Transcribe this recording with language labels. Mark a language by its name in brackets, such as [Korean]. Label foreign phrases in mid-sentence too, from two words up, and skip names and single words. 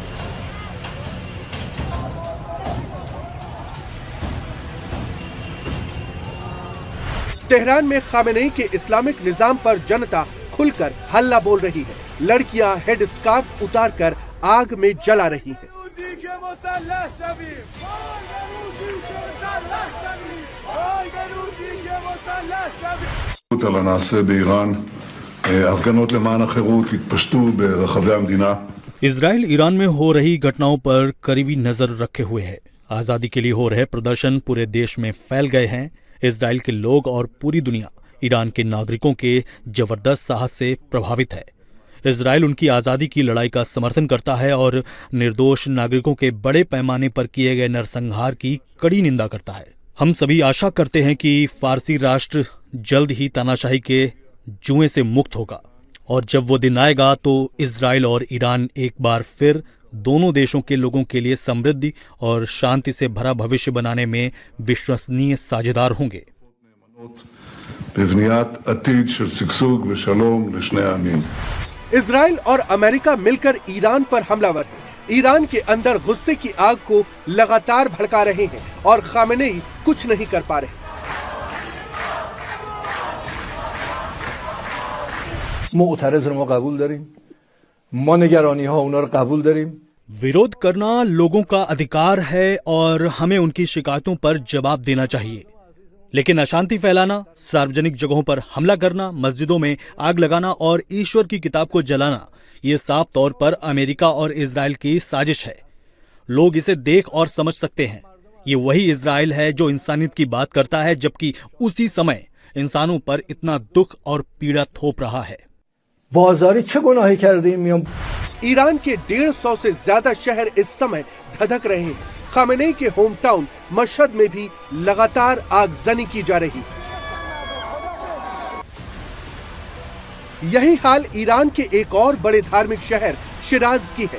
[Hindi] तेहरान में खामेनेई के इस्लामिक निजाम पर जनता खुलकर हल्ला बोल रही है। लड़कियां [English] head scarf [Hindi] उतारकर आग में जला रही हैं। [Hebrew] על הנעשה באיראן, הפגנות למען החירות התפשטו ברחבי המדינה। [Hindi] इजराइल ईरान में हो रही घटनाओं पर करीबी नजर रखे हुए है। आजादी के लिए हो रहे प्रदर्शन पूरे देश में फैल गए हैं। इजराइल के लोग और पूरी दुनिया ईरान के नागरिकों के जबरदस्त साहस से प्रभावित है। इजराइल उनकी आजादी की लड़ाई का समर्थन करता है और निर्दोष नागरिकों के बड़े पैमाने पर किए गए नरसंहार की कड़ी निंदा करता है। हम सभी आशा करते हैं कि फारसी राष्ट्र जल्द ही तानाशाही के जुएं से मुक्त होगा और जब वो दिन आएगा तो इजराइल और ईरान एक बार फिर दोनों देशों के लोगों के लिए समृद्धि और शांति से भरा भविष्य बनाने में विश्वसनीय साझेदार होंगे। [Hebrew] בבניית עתיד של שגשוג ושלום לשני העמים। [Hindi] इजराइल और अमेरिका मिलकर ईरान पर हमलावर हैं। ईरान के अंदर गुस्से की आग को लगातार भड़का रहे हैं और खामेनेई कुछ नहीं कर पा रहे। [Persian] معترض رو ما قبول داریم، ما نگرانی ها اونا رو قبول داریم। [Hindi] विरोध करना लोगों का अधिकार है और हमें उनकी शिकायतों पर जवाब देना चाहिए, लेकिन अशांति फैलाना, सार्वजनिक जगहों पर हमला करना, मस्जिदों में आग लगाना और ईश्वर की किताब को जलाना, ये साफ तौर पर अमेरिका और इजराइल की साजिश है। लोग इसे देख और समझ सकते हैं। ये वही इजराइल है जो इंसानियत की बात करता है जबकि उसी समय इंसानों पर इतना दुख और पीड़ा थोप रहा है। [Persian] بازاری چه گناهی کردیم میام؟ [Hindi] ईरान के 150 से ज्यादा शहर इस समय धधक रहे हैं। खामेनेई के [English] home town [Hindi] मशहद में भी लगातार आगजनी की जा रही है। यही हाल ईरान के एक और बड़े धार्मिक शहर शिराज की है।